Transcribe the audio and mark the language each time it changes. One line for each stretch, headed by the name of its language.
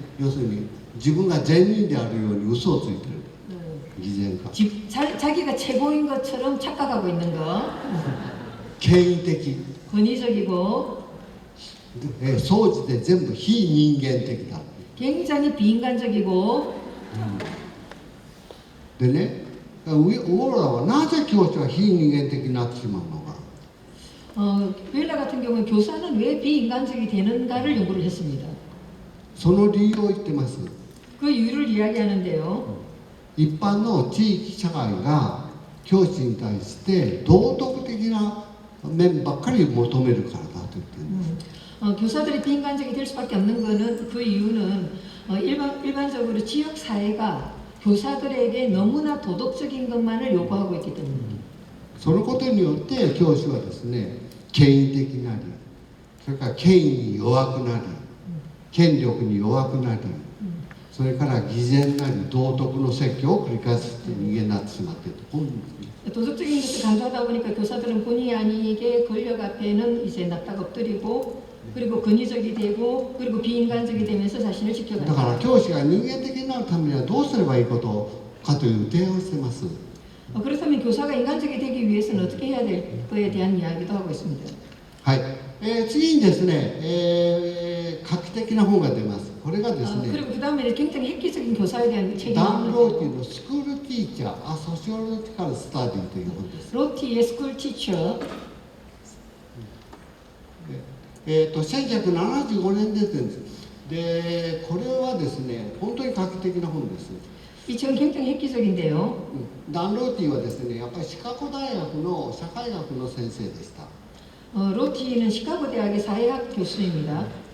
Japanese: 要するに自分が善人であるように嘘をついてる。偽善化。
Korean: 자기가 최고인 것처럼 착각하고 있는 거.
Japanese: 権威的。
Korean: 권위적이고
Japanese: 総じて全部非人間的だ。
Korean: 굉장히 비인간적이고
Japanese: でね、ウォーラーはなぜ教師は非人間的になってしまうのか。
Korean: 웰러 같은 경우는 교사는 왜 비인간적이 되는가를 연구를 했습니다.
Japanese: その理由を言ってます。
Korean: 그 이유를 이야기하는데요.
Japanese: 一般の地域社会が教師に対して道徳的な面ばっかり求めるからだと言ってるんです。
Korean: 교사들이 비인간적이 될 수밖에 없는 거는 그 이유는 일반적으로 지역 사회가 교사들에게 너무나 도덕적인 것만을 요구하고 있기 때문입니다.
Japanese: そのことによって教師はですね、権威的なり、それから権威に弱くなり、権力に弱くなり、それから偽善なり道徳の説教を繰り返す人間になってしまっているとこういうんですね。
Korean: 도덕적인 것을 강조하다 보니까 교사들은 본의 아니게 권력 앞에는 이제 납작 엎드리고 그리고 권위적이 되고 그리고 비인간적이 되면서 자신을
Japanese: だ
Korean: 지켜가는
Japanese: から教師が人間的になるためにはどうすればいいことかという提案をしています。
Korean: 그렇다면 교사가 인간적이 되기 위해서는 어떻게 해야 될 거에 대한 이야기도 하고 있습니다.
Japanese: はい、次にですね、画期的な本が出ます。これがですね、
Korean: 그리고 그 다음에 굉장히 획기적인 교사에 대한 책이
Japanese: ダン・ ローティのスクールティーチャー・ア・ソシオロジカル・スタディという本です。
Korean: 로티의 스쿨 티처
Japanese: 1975年に出てるんです。で、これはですね、本当に画期的な本です。
Korean: 이 점 굉장히 획기적인데요.
Japanese: ダン・ローティはですね、やっぱりシカゴ大学の社会学の先生でした。
Korean: 로티는 시카고 대학의 사회학 교수입니다.